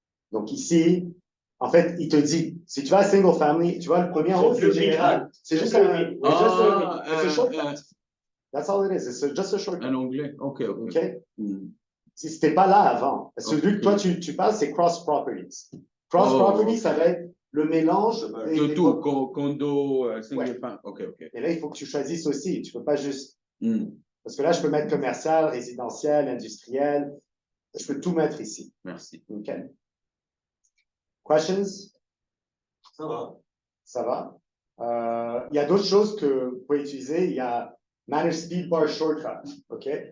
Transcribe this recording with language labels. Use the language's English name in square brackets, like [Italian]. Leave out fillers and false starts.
[French] Donc ici, en fait, il te dit, si tu vas à single family, tu vois, le premier en haut, c'est général. C'est juste un shortcut. [English] That's all it is. It's just a shortcut. [French] Un onglet. OK. Si c'était pas là avant, celui que toi tu parles, c'est cross properties. Cross properties, ça va être le mélange De tout, condo, single family. OK. Et là, il faut que tu choisisses aussi. Tu peux pas juste. Parce que là, je peux mettre commercial, résidentiel, industriel. Je peux tout mettre ici. Merci. OK. Questions? Ça va. Ça va. Il y a d'autres choses que vous pouvez utiliser. Il y a Manage Speed Bar Shortcut. OK?